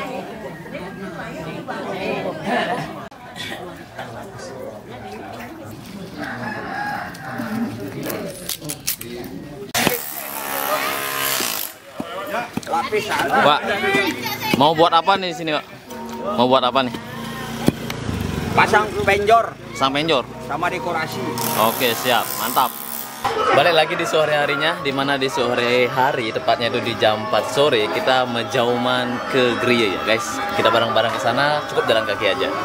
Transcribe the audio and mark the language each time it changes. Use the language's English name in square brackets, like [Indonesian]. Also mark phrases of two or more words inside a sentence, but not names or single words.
[Indonesian] Pak, mau buat apa nih di sini, Pak? Mau buat apa nih? Pasang penjor Sang penjor. sama dekorasi. Oke, siap. Mantap. Balik lagi di sore harinya, dimana di sore hari, tepatnya itu di jam 4 sore, kita menjauman ke Griya ya guys. Kita bareng-bareng ke sana, cukup jalan kaki aja.